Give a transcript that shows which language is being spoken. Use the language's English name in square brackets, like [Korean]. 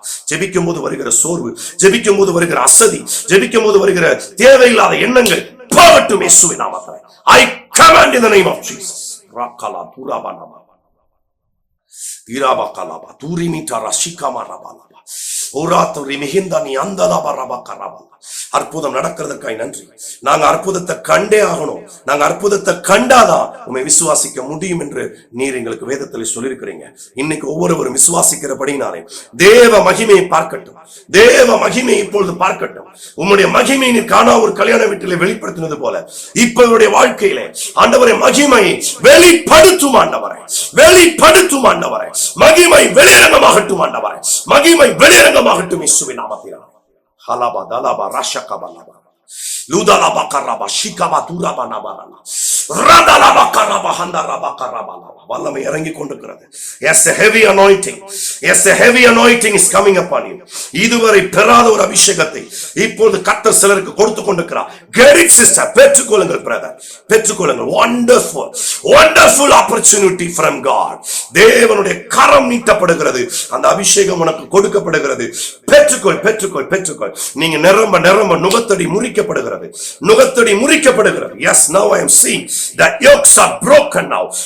[Tamil] ஜெபிக்கும் போது வருகிற சோர்வு, ஜெபிக்கும் போது வருகிற அசதி, ஜெபிக்கும் போது வருகிற தேவையில்லாத எண்ணங்கள் போகட்டும் இயேசுவின் நாமத்திலே. [English] I command in the name of Jesus. ராக்கலா புராபானமா தீராபகலபா தூரிமிட்டா ரஷிகமரபலபா ஓராத்துரி மிஹிந்தனி அந்தலபரபகரபல. [Tamil] அற்புதம் நடக்கிறதுக்காய் நன்றி. நாங்க அற்புதத்தை கண்டே ஆகணும். நாங்க அற்புதத்தை கண்டாதான் உண்மை விசுவாசிக்க முடியும் என்று நீர் எங்களுக்கு வேதத்தில் சொல்லியிருக்கிறீங்க. இன்னைக்கு ஒவ்வொருவரும் விசுவாசிக்கிறபடினாலே தேவ மகிமையை பார்க்கட்டும், தேவ மகிமையை இப்பொழுது பார்க்கட்டும். உம்முடைய மகிமையை நீர் காணா ஒரு கல்யாண வீட்டிலே வெளிப்படுத்தினது போல இப்ப இவருடைய வாழ்க்கையிலே ஆண்டவரை மகிமையை வெளிப்படுத்தும் ஆண்டவரை, வெளிப்படுத்தும் ஆண்டவரை. மகிமை வெளியரங்கமாகட்டும் ஆண்டவரை, மகிமை வெளியரங்கமாகட்டும் இயேசுவின் நாமத்தினாலே. ஹலபா தலபா ரஷகபலபா லூதலபா கரபா ஷிகபா துரபா நபரலா ரதலபா கரபா ஹந்தரபா கரபலா. வல்லமை இறங்கி கொண்டிருக்கிறது. [English] Yes, a heavy anointing. Yes, a heavy anointing is coming upon you. [Tamil] இதுவரை பெறாத ஒரு அபிஷேகத்தை இப்பொழுது கர்த்தர் சிலருக்கு கொடுத்து கொண்டிருக்கிறார். [English] Get it sister. [Tamil] பெற்றுக்கொள்ளுங்கள் பிரதர், பெற்றுக்கொள்ளுங்கள். [English] Wonderful, wonderful opportunity from God. [Tamil] தேவனுடைய கரம் நீட்டப்படுகிறது. அந்த அபிஷேகம் உனக்கு கொடுக்கப்படுகிறது. பெற்றுக்கொள், பெற்றுக்கொள், பெற்றுக்கொள். நீங்க நிரம்ப நிரம்ப நுகத்தடி முறிக்கப்படுகிறது, நுகத்தடி முறிக்கப்படுகிறது. [English] Yes, now I am seeing that yokes are broken now.